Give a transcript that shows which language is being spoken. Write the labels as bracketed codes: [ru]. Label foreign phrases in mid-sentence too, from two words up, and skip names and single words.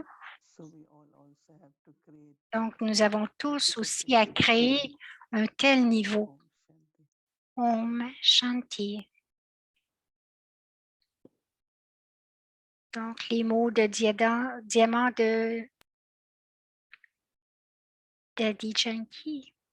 [en] So we all also have to create [fr] Donc, nous avons tous aussi à créer un tel niveau. [sa] Om Shanti. Om Shanti. [fr] Donc, les mots de diamant de Daddy Janki.